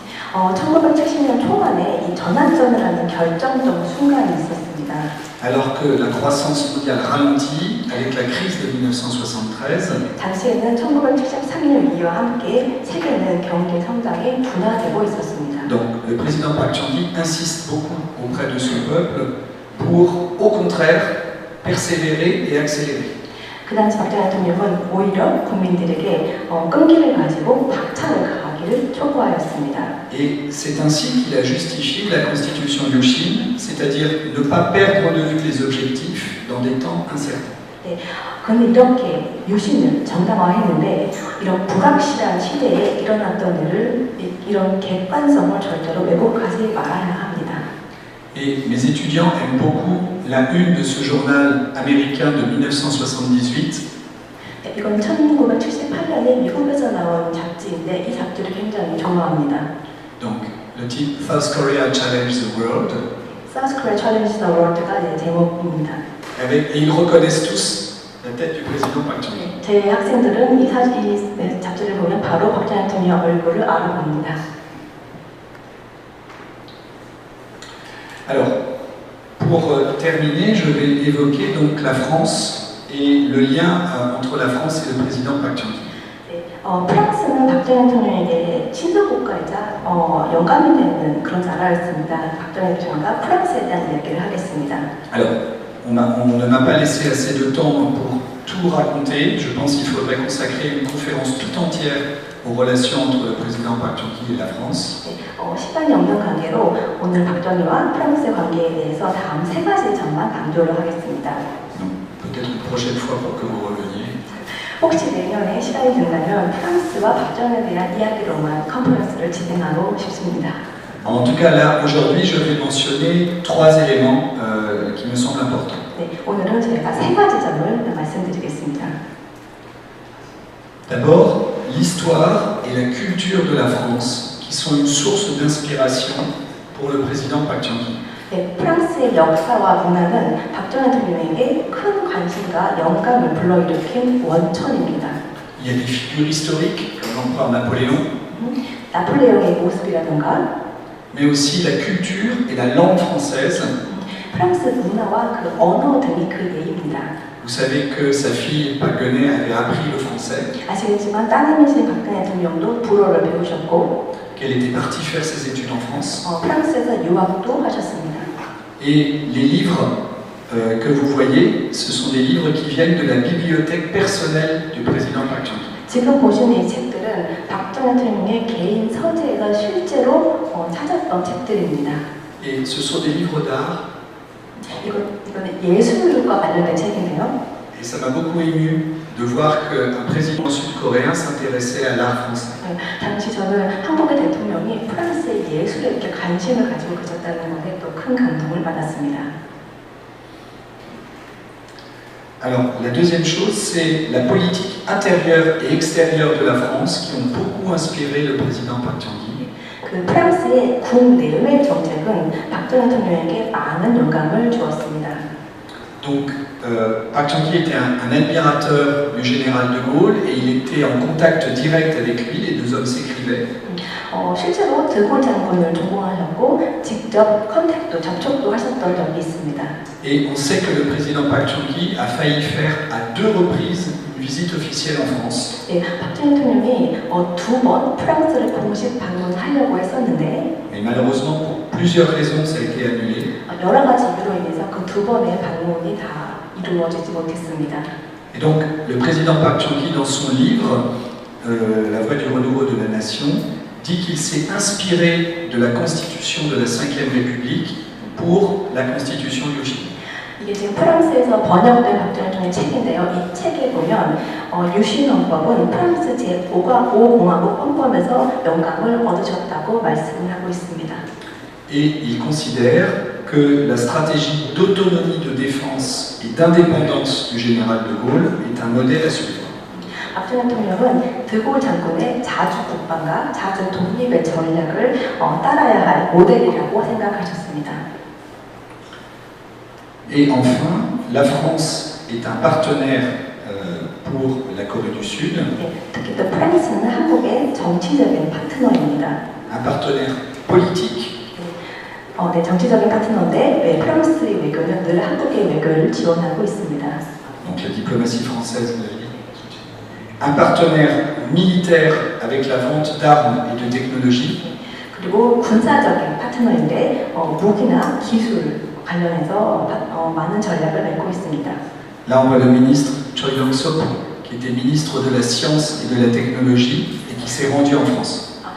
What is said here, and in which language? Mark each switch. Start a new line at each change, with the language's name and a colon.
Korean: 1970년 초반에 이 전환점을 하는 결정적 순간이 있었습니다.
French: alors que la croissance mondiale ralentit avec la crise de 1973,
Korean: 당시에는 1973년 위와 함께 세계는 경제 성장이 둔화되고 있었습니다.
French: donc le président Park Chung-hee insiste beaucoup auprès de son peuple pour, au contraire, persévérer et accélérer.
Korean: 그 당시 박정희 대통령은 오히려 국민들에게 끈기를 가지고 박차를 가하기를 촉구하였습니다.
French: Et c'est ainsi qu'il a justifié la constitution Yushin, c'est-à-dire ne pas perdre de vue les objectifs dans des temps incertains.
Korean: 네, 그런데 이렇게 유신을 정당화했는데 이런 불확실한 시대에 일어났던 일을 이런 객관성을 절대로 왜곡하지 말아야 합니다.
French: Et mes étudiants aiment beaucoup la une de ce journal américain de 1978.
Korean: 네, 이건 1978년에 미국에서 나온 잡지인데 이 잡지를 굉장히 좋아합니다.
French: Donc, le titre South Korea Challenge the World.
Korean: South Korea Challenge the World가 이제 제목입니다.
French: Et ils reconnaissent tous la tête du président Park Chung-hee.
Korean: 제 학생들은 이 잡지를 보면 바로 박정희 대통령 얼굴을 알아봅니다.
French: Alors, pour terminer, je vais évoquer donc la France et le lien entre la France et le président Park Chung-hee.
Korean: 네, 프랑스는 박정희 대통령에게 친서 국가이자 영감이 되는 그런 나라였습니다. 박정희 대통령과 프랑스에 대한 이야기를 하겠습니다.
French: Alors, on ne m'a pas laissé assez de temps pour tout raconter. Je pense qu'il faudrait consacrer une conférence tout entière aux relations entre le président Park Chung-hee et la France.
Korean: 네, 시간이 없는 관계로 오늘 박정희와 프랑스의 관계에 대해서 다음 세 가지 점만 강조를 하겠습니다.
French: Donc, peut-être une prochaine fois pour que vous reveniez.
Korean: 혹시 내년에 시간이 된다면 프랑스와 박정희에 대한 이야기로만 컨퍼런스를 진행하고 싶습니다.
French: En tout cas, là, aujourd'hui, je vais mentionner trois éléments qui me semblent importants.
Korean: 네, 오늘은 저희가 세 가지 점을 말씀드리겠습니다.
French: D'abord, l'histoire et la culture de la France, qui sont une source d'inspiration pour le président Park Chung-hee.
Korean: 네, 프랑스의 역사와 문화는 박정희 대통령에게 큰 관심과 영감을 불러일으킨 원천입니다.
French: Il y a des figures historiques, comme l'empereur Napoléon,
Korean: 나폴레옹의 모습이라든가
French: mais aussi la culture et la langue française.
Korean: 프랑스 문화와 그 언어 등이 그 예입니다.
French: Vous savez que sa fille, Park Geun-hye, avait appris le français,
Korean: 아시겠지만 따님이신 박근혜 대통령도 불어를 배우셨고
French: qu'elle était partie faire ses études en France.
Korean: 프랑스에서 유학도 하셨습니다.
French: Et les livres que vous voyez, ce sont des livres qui viennent de la bibliothèque personnelle du président Park Chung-hee.
Korean: 지금 보시는 이 책들은 박정희 대통령의 개인 서재에서 실제로 찾았던 책들입니다.
French: Et ce sont des livres d'art.
Korean: 이거는 예술과 관련된 책이네요.
French: Et ça m'a beaucoup ému de voir qu'un président sud-coréen s'intéressait à l'art français.
Korean: 당시 저는 한국의 대통령이 프랑스의 예술에 이렇게 관심을 가지고 계셨다는 것에 또 큰 감동을 받았습니다.
French: Alors, la deuxième chose, c'est la politique intérieure et extérieure de la France qui ont beaucoup inspiré le président Park Chung-hee.
Korean: 그 프랑스의 국내외 정책은 박정희 대통령에게 많은 영감을 주었습니다.
French: Donc, Park Chung-hee était un admirateur du général de Gaulle et il était en contact direct avec lui, les deux hommes s'écrivaient.
Korean: 실제로 드골 장군을 존경하셨고 직접 컨택도 접촉도 하셨던 적이 있습니다.
French: Et on sait que le président Park Chung-hee a failli faire à 2 reprises une visite officielle en France.
Korean: 네, 박정희 대통령이 2번 프랑스를 공식 방문하려고 했었는데
French: Mais malheureusement, pour plusieurs raisons, ça a été annulé.
Korean: 여러 가지 이유로 인해서 그 2번의 방문이 다 이루어지지 못했습니다.
French: Et donc, le président Park Chung-hee, dans son livre, La Voix du renouveau de la nation, dit qu'il s'est inspiré de la constitution de la Ve République pour la constitution Yoshin.
Korean: 이게 지금 프랑스에서 번역된 박정희 대통령의 책인데요. 이 책에 보면 유신 헌법은 프랑스 제5공화국 헌법에서 영감을 얻으셨다고 말씀을 하고 있습니다.
French: Et il considère que la stratégie d'autonomie de défense et d'indépendance du général de Gaulle est un modèle à suivre.
Korean: 박정희 대통령은 드골 장군의 자주 국방과 자주 독립의 전략을 따라야 할 모델이라고 생각하셨습니다.
French: Et enfin, la France est un partenaire pour la Corée du Sud,
Korean: 네, 특히 또 프랑스는 한국의 정치적인 파트너입니다.
French: un partenaire politique,
Korean: 네, 정치적인 파트너인데 네, 프랑스의 외교는 늘 한국의 외교를 지원하고 있습니다.
French: donc la diplomatie française, un partenaire militaire avec la vente d'armes et de technologies,
Korean: 그리고 군사적인 파트너인데 무기나 기술 관련해서 많은 전략을 맺고 있습니다.
French: là on voit le ministre Choi Yong-sok, qui était ministre de la Science et de la Technologie et qui s'est rendu en France.